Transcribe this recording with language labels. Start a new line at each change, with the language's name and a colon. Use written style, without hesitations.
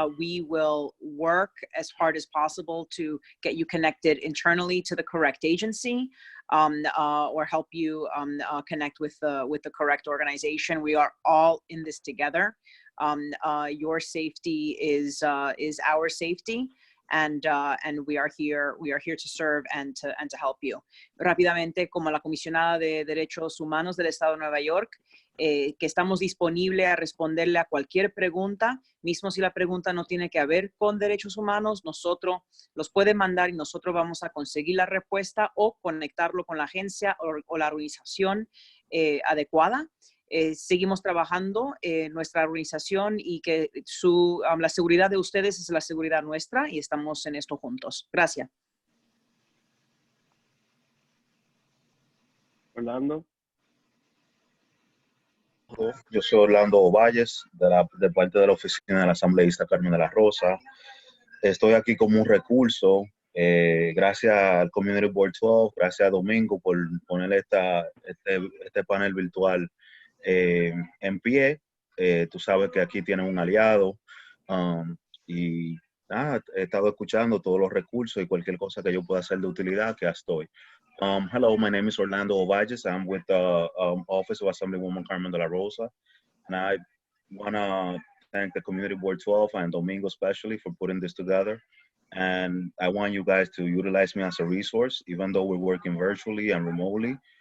English: We will work as hard as possible to get you connected internally to the correct agency, or help you connect with the correct organization. We are all in this together. Your safety is our safety. And we are here to serve and to help you.
Spanish: Rápidamente, como la comisionada de Derechos Humanos del Estado de Nueva York, que estamos disponibles a responderle a cualquier pregunta, mismo si la pregunta no tiene que ver con derechos humanos, nosotros los puede mandar y nosotros vamos a conseguir la respuesta o conectarlo con la agencia o la organización adecuada. Seguimos trabajando en nuestra organización y que la seguridad de ustedes es la seguridad nuestra y estamos en esto juntos. Gracias. Orlando. Yo soy Orlando Valles, de parte de la oficina del asambleísta Carmen de la Rosa. Estoy aquí como un recurso, gracias al Community Board 12, gracias a Domingo por poner este panel virtual en pie. Tú sabes que aquí tienen un aliado y nada, he estado escuchando todos los recursos y cualquier cosa que yo pueda hacer de utilidad, que estoy.
English: Hello, my name is Orlando Ovalles. I'm with the Office of Assemblywoman Carmen de la Rosa, and I want to thank the Community Board 12 and Domingo especially for putting this together. And I want you guys to utilize me as a resource, even though we're working virtually and remotely.